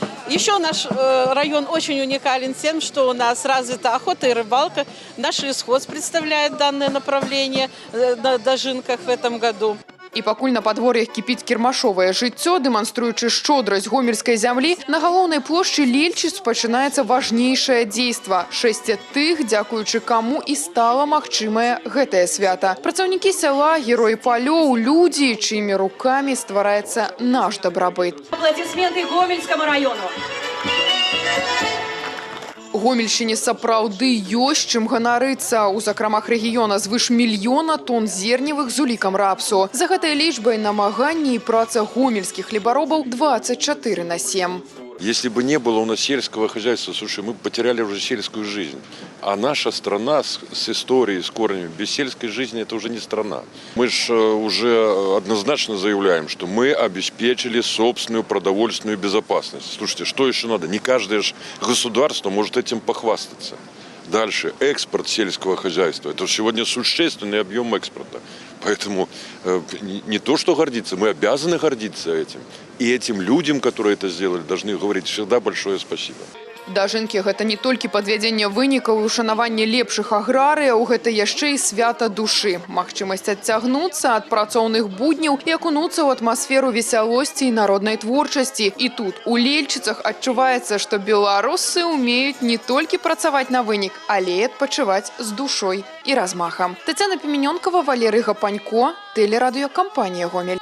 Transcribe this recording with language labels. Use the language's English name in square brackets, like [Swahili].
[Russian] Еще наш район очень уникален тем, что у нас развита охота и рыбалка. Наш лесхоз представляет данное направление на дожинках в этом году. [Belarusian] І пакуль на падвор'ях кіпіць кірмашовае жыццё, дэманструючы шчодрасць гомельскай зямлі, на галоўнай плошчы Лельчыц пачынаецца важнейшае дзейства. Шэсце тых, дзякуючы каму і стала магчымае гэтае свята. Працаўнікі сяла, героі палёў, людзі, чыімі рукамі ствараецца наш дабрабыт. [Russian] Аплодисменты Гомельскому району. [Belarusian] Гомельшчыне сапраўды ёсць чым ганарыцца. У закрамах рэгіёна звыш 1 мільёна тонн зерневых з улікам рапсу. За гэтай лічбай намаганні і праца гомельскіх хлебаробаў 24/7. [Russian] Если бы не было у нас сельского хозяйства, слушай, мы бы потеряли уже сельскую жизнь. А наша страна с историей, с корнями, без сельской жизни это уже не страна. Мы же уже однозначно заявляем, что мы обеспечили собственную продовольственную безопасность. Слушайте, что еще надо? Не каждое же государство может этим похвастаться. Дальше. Экспорт сельского хозяйства. Это сегодня существенный объем экспорта. Поэтому не то, что гордиться, мы обязаны гордиться этим. И этим людям, которые это сделали, должны говорить всегда большое спасибо. [Belarusian] Дажынкі – гэта не толькі падвядзенне вынікаў і ушанаванне лепшых аграрыяў, гэта яшчэ і свята душы. Магчымасць адцягнуцца ад працоўных будняў і акунуцца ў атмасферу весялосці і народнай творчасці. І тут, у Лельчыцах, адчуваецца, што беларусы умеюць не толькі працаваць на вынік, але і адпачываць з душой і размахам. Тацяна Піменёнкава, Валерый Гапанько, тэлерадыёкампанія «Гомель».